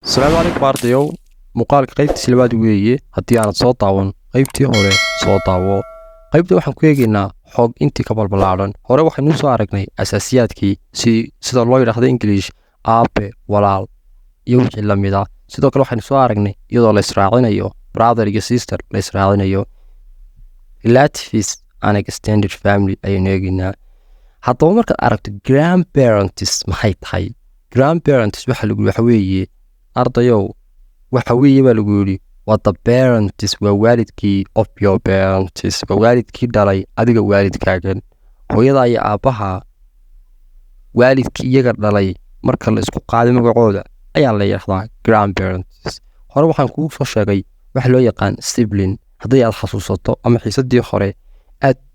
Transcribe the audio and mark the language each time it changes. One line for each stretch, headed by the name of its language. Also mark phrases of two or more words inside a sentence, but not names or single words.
Arabic: السلام عليكم
Somali: ardayow muuqaalka qaybtiisa labaad weeye haddii aanad soo daawan qaybtii hore soo daawo qaybta waxaan ku eegaynaa xog intii ka balbalaaran hore waxaynu soo aragnay asaasiyaadkii sida loo yidhaahdo English aabe walaal iyo wixii la mid ah sidoo kale waxaynu soo aragnay iyadoo la israacinayo brother iyo sister la israacinayo
English: relatives and extended family
Somali: ayaynu eegaynaa haddaba markaad aragto grandparents maxay tahay grandparents waxa weeye ardayow waxa weeye baa lagu yidhi waa
English: the parents
Somali: waa waalidkii
English: of your parents
Somali: waa waalidkii dhalay adiga waalidkaagan hooyada iyo aabbaha waalidkii iyaga dhalay marka la isku qaaday magacooda ayaa la yidhaahdaa grandparents hore waxaan kugu soo sheegay waxa loo yaqaan sibling haddii aad xasuusato ama xiisadii hore aad